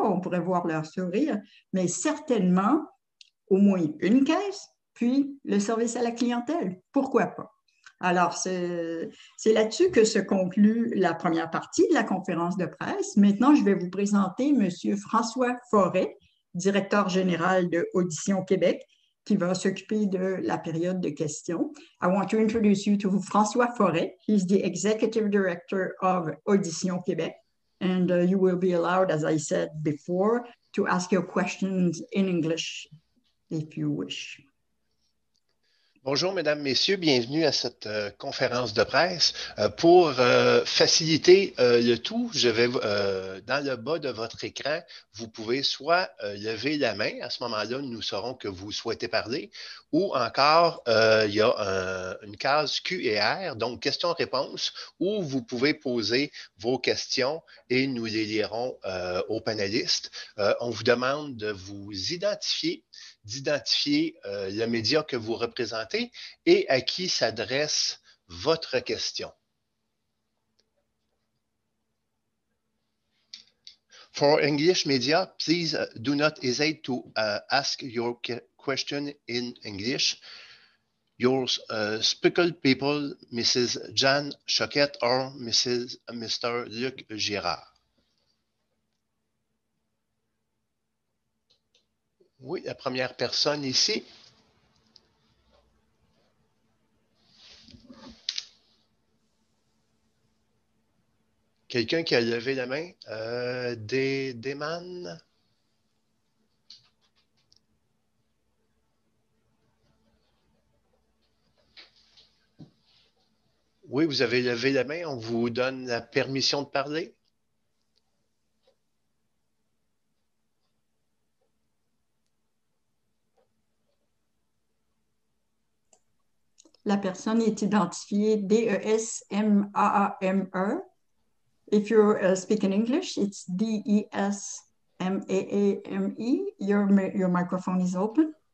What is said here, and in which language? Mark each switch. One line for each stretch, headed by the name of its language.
French: On pourrait voir leur sourire, mais certainement au moins une caisse, puis le service à la clientèle. Pourquoi pas? Alors, c'est là-dessus que se conclut la première partie de la conférence de presse. Maintenant, je vais vous présenter M. François Forêt, directeur général de Audition Québec, qui va s'occuper de la période de questions.
English: I want to introduce you to François Forêt. He's the executive director of Audition Québec. And you will be allowed, as I said before, to ask your questions in English if you wish.
French: Bonjour, mesdames, messieurs, bienvenue à cette conférence de presse. Pour faciliter le tout, je vais dans le bas de votre écran, vous pouvez soit lever la main, à ce moment-là, nous saurons que vous souhaitez parler, ou encore il y a une case Q&R, donc questions-réponses, où vous pouvez poser vos questions et nous les lirons aux panélistes. On vous demande de vous identifier le média que vous représentez et à qui s'adresse votre question.
English: For English media, please do not hesitate to ask your question in English. Your speckled people, Mrs. Jeanne Choquette or Mr. Luc Girard.
French: Oui, la première personne ici. Quelqu'un qui a levé la main? Desman? Oui, vous avez levé la main. On vous donne la permission de parler. La personne est identifiée D-E-S-M-A-A-M-E.
English: If you speak in English, it's D-E-S-M-A-A-M-E. Your microphone is open.